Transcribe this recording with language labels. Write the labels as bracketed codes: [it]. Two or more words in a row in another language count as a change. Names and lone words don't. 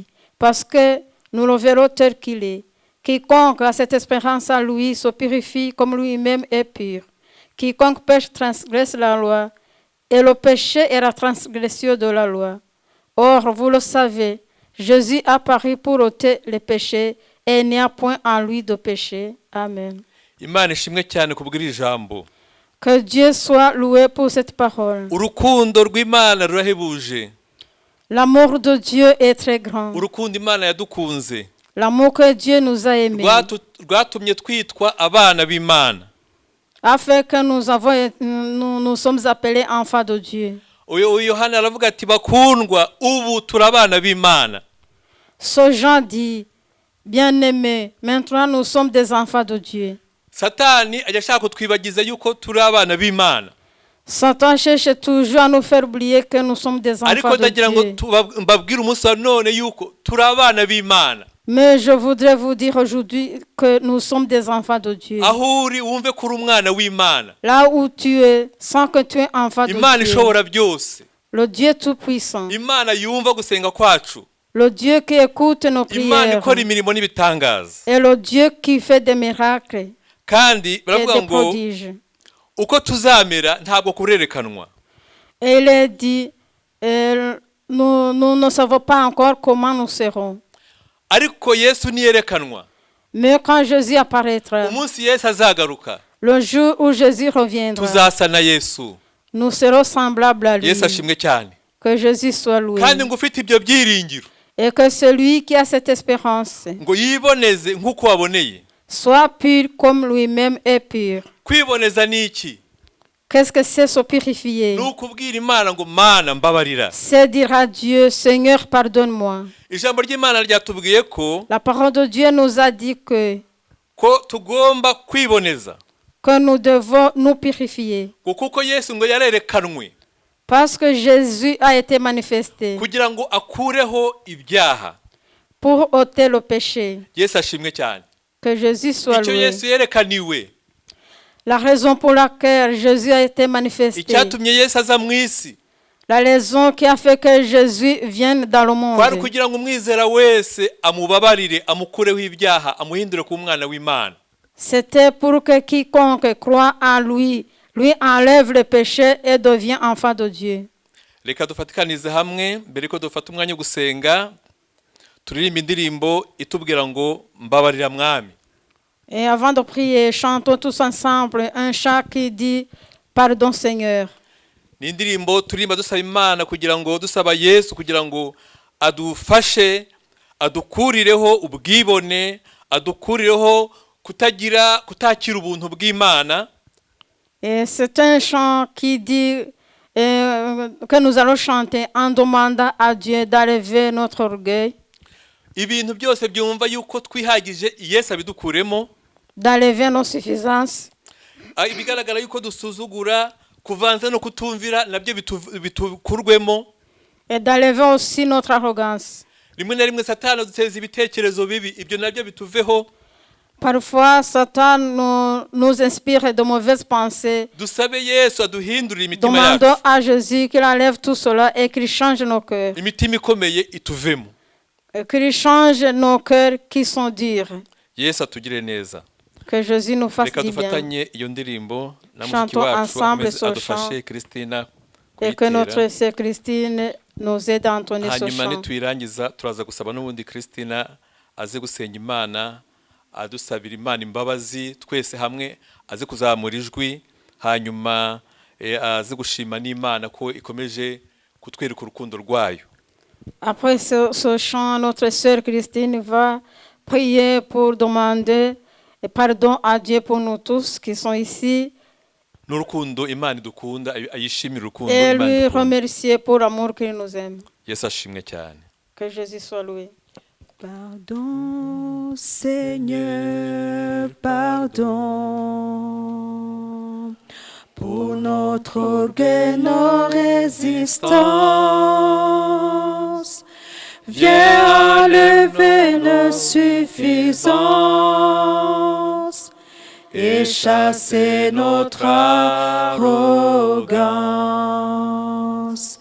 [fr] Parce que nous le verrons tel qu'il est. Quiconque a cette espérance à lui se purifie comme lui-même est pur. Quiconque pêche transgresse la loi. Et le péché est la transgression de la loi. Or, vous le savez, Jésus apparut pour ôter les péchés et il n'y a point en lui de péché. Amen. [rw] Imana ishimwe cyane kubwira ijambo. [fr] Que Dieu soit loué pour cette parole. [rw] Urukundo rw'Imana rurahebuje. [fr] L'amour de Dieu est très grand. [rw] Urukundo Imana yadukunze. [fr] L'amour que Dieu nous a aimés. [rw] Rwatumye twitwa abana b'Imana. [fr] Afin que nous sommes appelés enfants de Dieu. [rw] Uyu Yohana aravuga ati bakundwa ubu turabana b'Imana. [fr] Ce Jean dit, bien-aimés, maintenant nous sommes des enfants de Dieu. [rw] Satani ajya ashaka kutwibagiza yuko turi abana b'Imana. [fr] Satan cherche toujours à nous faire oublier que nous sommes des enfants [rw] ariko [fr] de [rw] ndagira ngo [fr] Dieu. [rw] mbabwire umunsi wa none yuko turi abana b'Imana. [fr] Mais je voudrais vous dire aujourd'hui que nous sommes des enfants de Dieu. [rw] aho uri wumve ko uri umwana w'Imana. [fr] Là où tu es, sans que tu es enfant de [rw] Imana [fr] Dieu. [rw] ishobora byose. [fr] Le Dieu tout-puissant. [rw] Imana yumva gusenga kwacu. [fr] Le Dieu qui écoute nos [rw] Imana [fr] prières. [rw] ikora imirimo n'ibitangaza. [fr] Et le Dieu qui fait des miracles [rw] kandi [fr] et [rw] baravuga [fr] des [rw] ngo [fr] prodiges. [rw] uko tuzamera ntabwo kurerekanwa. [fr] Et il est dit, nous ne savons pas encore comment nous serons. [rw] ariko Yesu niyerekanwa. [fr] Mais quand Jésus apparaîtra, [rw] umunsi Yesu azagaruka [fr] le jour où Jésus reviendra, [rw] tuzasa na Yesu. [fr] nous serons semblables à lui. [rw] Yesu ashimwe cyane. [fr] Que Jésus soit loué. [rw] kandi ngo ufite ibyo byiringiro [fr] Et que celui qui a cette espérance [rw] ngo yiboneze nk'uko waboneye. [fr] soit pur comme lui-même est pur. [rw] kwiboneza ni iki? [fr] Qu'est-ce que c'est se purifier? [rw] ni ukubwira Imana ngo Mana mbabarira. [fr] C'est dire à Dieu, Seigneur, pardonne-moi. [rw] ijambo ry'Imana ryatubwiye ko [fr] La parole de Dieu nous a dit que [rw] tugomba kwiboneza [fr] nous devons nous purifier. [rw] ngo kuko Yesu ngo yarerekanwe [fr] Parce que Jésus a été manifesté [rw] kugira ngo akureho ibyaha. [fr] pour ôter le péché. [rw] Yesu ashimwe cyane. [fr] Que Jésus soit [rw] icyo [fr] loué. [rw] Yesu yerekaniwe, [fr] La raison pour laquelle Jésus a été manifesté. [rw] icyatumye Yesu aza mu isi, [fr] La raison qui a fait que Jésus vienne dans le [rw] kwari [fr] monde. [rw] kugira ngo umwizera wese amubabarire, amukureho ibyaha, amuhindure ku mwana w'Imana. [fr] C'était pour que quiconque croit en lui enlève le péché et devient enfant de Dieu. [rw] Reka dufatikanize hamwe mbere ko dufata umwanya wo gusenga, turirimba indirimbo itubwira ngo mbabarira mwami. [fr] Et avant de prier, chantons tous ensemble un chant qui dit Pardon Seigneur. [rw] Ni indirimbo turirimba dusaba Imana kugira ngo dusaba Yesu kugira ngo adufashe, adukurireho ubwibone, adukurireho kutakira ubuntu bw'Imana. [fr] Et c'est un chant qui dit que nous allons chanter en demandant à Dieu d'enlever notre orgueil, [rw] ibintu byose byumva yuko twihagije Yesu abidukuremo, [fr] d'enlever nos suffisances, [rw] ibigaragara yuko dusuzugura, kuvanza no kutumvira nabyo bitukurwemo, [fr] et d'enlever aussi notre arrogance. [rw] rimwe na rimwe Satani duteza ibitekerezo bibi, ibyo nabyo bituveho. [fr] Parfois, Satan nous inspire de mauvaises pensées. [rw] Dusabe Yesu aduhindurire imitima [fr] Demandons [rw] yacu, [fr] à Jésus qu'il enlève tout cela et qu'il change nos cœurs. [rw] imitima ikomeye ituvemo. [fr] Et qu'il change nos cœurs qui sont durs. [rw] Yesu atugire neza. [fr] Que Jésus nous fasse [rw] Reka [fr] du bien. [rw] dufatanye iyo ndirimbo na mushiki [fr] Chantons [rw] wacu [fr] ensemble ce [rw] adufashe [fr] chant. [rw] Christina [fr] Et que notre [rw] kuyitera. [fr] sœur Christine nous aide à entonner ce [rw] Hanyuma [fr] chant. [rw] nituyirangiza turaza gusaba n'ubundi Christina aze gusenga Imana, adusabira Imana imbabazi twese hamwe, aze kuzamura ijwi, hanyuma aze gushima n'Imana ko ikomeje kutwereka urukundo rwayo. [fr] Après ce chant, notre sœur Christine va prier pour demander pardon à Dieu pour nous tous qui sont ici [rw] N'urukundo Imana idukunda, ayishimira urukundo [fr] et [rw] Imana [fr] lui [rw] idukunda. [fr] remercier pour l'amour qu'il nous aime. [rw] Yesu ashimwe cyane. [fr] Que Jésus soit loué. Pardon, Seigneur, pardon, pour notre orgueil, nos résistances. Viens enlever nos suffisances et chasser notre arrogance.